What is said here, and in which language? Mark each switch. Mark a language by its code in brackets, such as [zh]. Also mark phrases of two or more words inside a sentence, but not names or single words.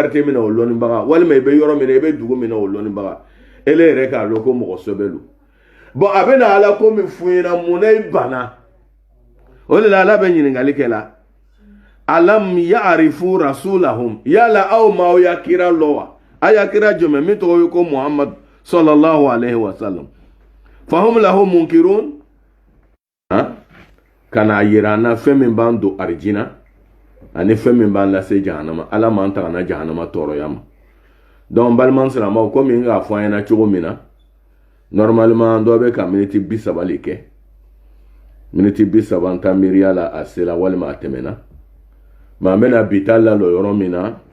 [bm] quartier min na o lɔnnibaga walima i bɛ yɔrɔ min na i bɛ dugu min na o lɔnnibaga ele yɛrɛ k'a dɔn ko mɔgɔ sɛbɛ lo bon a bɛ na ala ko min f'u ɲɛna mun na i banna o de la ala bɛ ɲininkali kɛ la [ar] ألم يعرفوا رسولهم [bm] yala aw ma ya kira lɔ wa a ya kira jɔmɛ min tɔgɔ ye ko muhammad [ar] صلى الله عليه وسلم فهم له منكرون [bm] kana yira na fɛn min b'an don arijina ani fɛn min b'an lase jahanama ala m'an taga na jahanama tɔɔrɔya ma donc baliman silamɛw komi n k'a fɔ an ɲɛna cogo min na normalement dɔ bɛ ka miniti 30 le kɛ miniti 30 n ta miiriya la a sela walima a tɛmɛna mais an bɛna bi ta lalɔ yɔrɔ min na